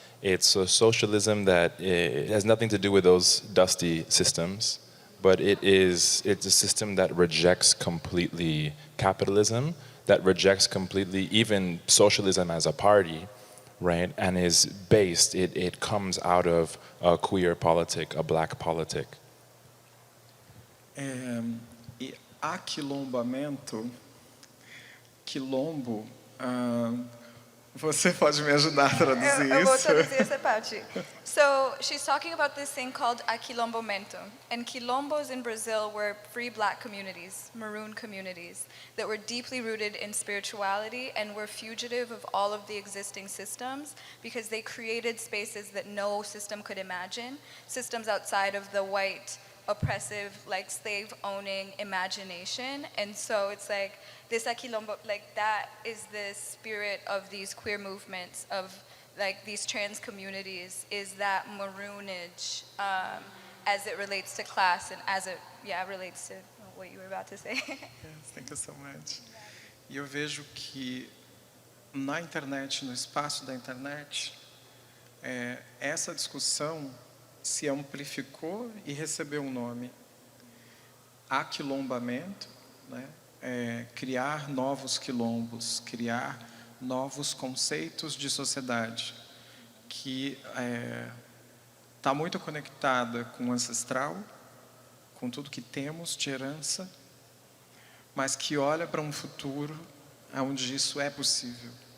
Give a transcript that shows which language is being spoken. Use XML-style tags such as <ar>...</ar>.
<en>It's a socialism that it has nothing to do with those dusty systems, but it's a system that rejects completely capitalism, that rejects completely even socialism as a party, right? And is based, it comes out of a queer politic, a black politic.</en> <pt>E aquilombamento, quilombo, você pode me ajudar a traduzir eu vou isso? traduzir essa parte.</pt> <en>So she's talking about this thing called aquilombamento. And quilombos in Brazil were free black communities, maroon communities, that were deeply rooted in spirituality and were fugitive of all of the existing systems because they created spaces that no system could imagine, systems outside of the white, oppressive, like slave-owning imagination. And so it's like this aquilombo, like that is the spirit of these queer movements, of like these trans communities, is that maroonage as it relates to class and as it relates to what you were about to say. Yes, thank you so much.</en> <pt>E eu vejo que na internet, no espaço da internet, essa discussão se amplificou e recebeu um nome. Aquilombamento, né? Criar novos quilombos, criar novos conceitos de sociedade, que está muito conectada com o ancestral, com tudo que temos de herança, mas que olha para um futuro onde isso é possível.</pt>